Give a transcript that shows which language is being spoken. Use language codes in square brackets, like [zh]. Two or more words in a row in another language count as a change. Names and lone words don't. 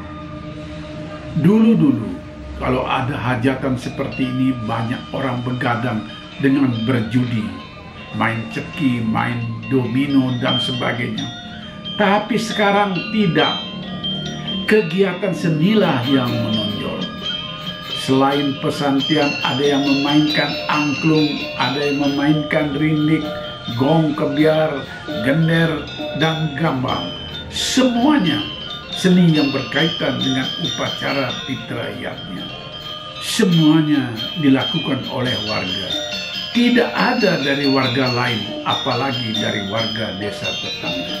[id] Dulu-dulu kalau ada hajatan seperti ini, banyak orang begadang dengan berjudi, main ceki, main domino dan sebagainya. Tapi sekarang tidak. Kegiatan senilah yang menonjol. Selain pesantren, ada yang memainkan angklung, ada yang memainkan rindik, gong kebiar, gender, dan gambang. Semuanya seni yang berkaitan dengan upacara fitrahiyatnya. Semuanya dilakukan oleh warga. Tidak ada dari warga lain, apalagi dari warga desa tetangga.